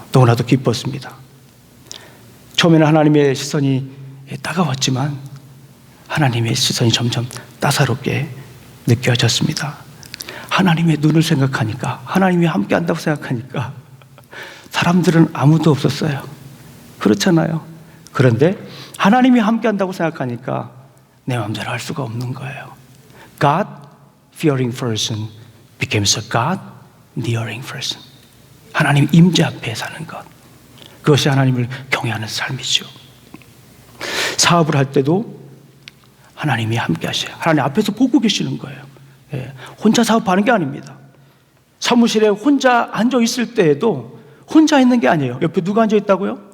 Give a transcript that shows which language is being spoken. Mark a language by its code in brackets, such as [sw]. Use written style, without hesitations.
[ko] 너무나도 기뻤습니다. 처음에는 하나님의 시선이 따가웠지만 하나님의 시선이 점점 따사롭게 느껴졌습니다. 하나님의 눈을 생각하니까, 하나님이 함께 한다고 생각하니까 사람들은 아무도 없었어요. 그렇잖아요. 그런데 하나님이 함께 한다고 생각하니까 내 마음대로 할 수가 없는 거예요. [en] God-fearing person becomes a God-nearing person. [ko] 하나님 임재 앞에 사는 것. 그것이 하나님을 경외하는 삶이죠. 사업을 할 때도 하나님이 함께 하셔요. 하나님 앞에서 보고 계시는 거예요. 혼자 사업하는 게 아닙니다. 사무실에 혼자 앉아 있을 때에도 혼자 있는 게 아니에요. 옆에 누가 앉아 있다고요?